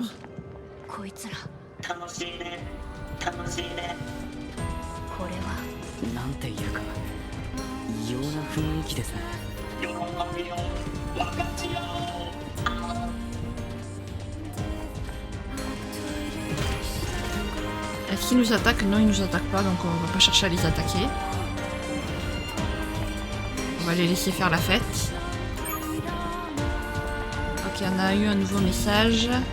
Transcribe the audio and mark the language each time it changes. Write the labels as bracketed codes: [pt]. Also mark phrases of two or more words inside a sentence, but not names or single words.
[ja] こいつら、楽しいね楽しいね。これはなんていうか異様な雰囲気ですね。喜びを分かち合おう。 [fr] Est-ce qu'ils nous attaquent? Non, ils nous attaquent pas, donc on va pas chercher à les attaquer. On va les laisser faire la fête. Ok, on a eu un nouveau message.